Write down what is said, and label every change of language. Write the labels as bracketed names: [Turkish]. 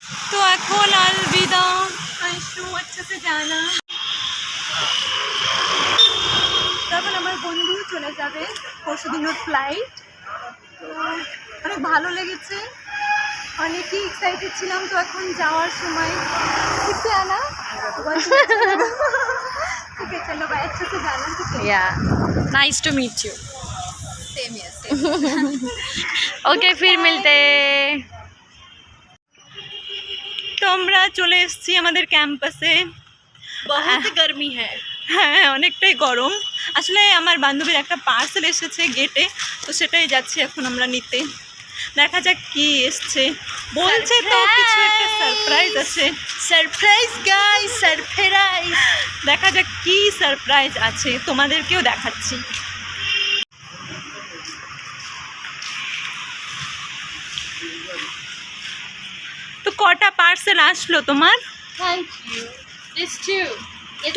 [Hindi] तो এখন अलविदा आयशु, अच्छे से जाना। [Bangla] তখন আমার বন্ধু চলে যাবে পরশুদিনের ফ্লাইট। তো অনেক ভালো লেগেছে, অনেকই এক্সাইটেড ছিলাম। তো এখন যাওয়ার সময় ঠিক আছে আনা, [Hindi] ठीक है चलो बाय, अच्छे से जाना। ठीक है, [English] या nice to meet you. [Hindi] Same है। ओके फिर मिलते। [Bangla] তো আমরা চলে এসেছি আমাদের ক্যাম্পাসে। [Hindi] बहुत गर्मी है। [Bangla] হ্যাঁ, অনেকটাই গরম। আসলে আমার বান্ধবীর একটা পার্সেল এসেছে গেটে, তো সেটাই যাচ্ছি এখন আমরা নিতে। দেখা যাক কি এসছে, বলছে তো কিছু একটা সারপ্রাইজ আছে। [English] Surprise guys, surprise. [Bangla] দেখা যাক কি সারপ্রাইজ আছে, তোমাদেরকেও দেখাচ্ছি। তো কটা পার্সেল আসলো তোমার? [English] Thank you. This too, ये